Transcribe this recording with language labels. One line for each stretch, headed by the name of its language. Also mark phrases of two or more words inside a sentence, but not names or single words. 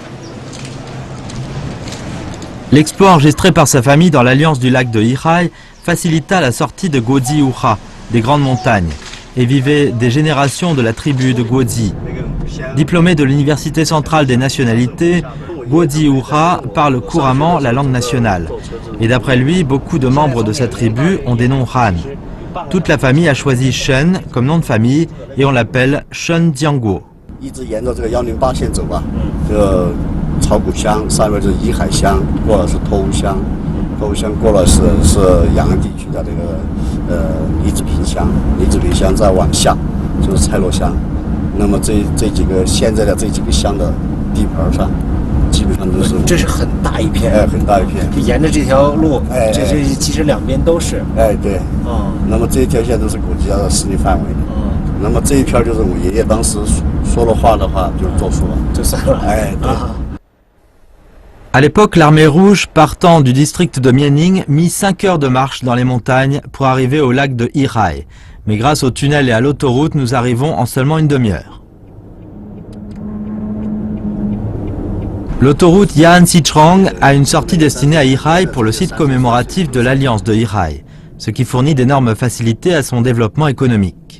French: L'exploit enregistré par sa famille dans l'alliance du lac de Yihai facilita la sortie de Guozi Wuha des grandes montagnes et vivait des générations de la tribu de Guozi. Diplômé de l'Université centrale des nationalités, Guozi Wuha parle couramment la langue nationale. Et d'après lui, beaucoup de membres de sa tribu ont des noms Han. Toute la famille a choisi Shen comme nom de famille et on l'appelle Shen Jiangguo.
Chinese: 草谷乡，上面是怡海乡，过了是脱乌乡，脱乌乡过了是阳安地区的这个李子坪乡，李子坪乡再往下就是蔡洛乡。那么这几个现在的这几个乡的地盘上，基本上都是这是很大一片，很大一片，就沿着这条路，这其实两边都是，对，那么这一条线都是国家的势力范围，那么这一片就是我爷爷当时说了话的话就做出了，就算了，对。
French: À l'époque, l'armée rouge, partant du district de Mianning, mit 5 heures de marche dans les montagnes pour arriver au lac de Yihai. Mais grâce au tunnel et à l'autoroute, nous arrivons en seulement une demi-heure. L'autoroute Ya'an-Sichuan a une sortie destinée à Yihai pour le site commémoratif de l'Alliance de Yihai, ce qui fournit d'énormes facilités à son développement économique.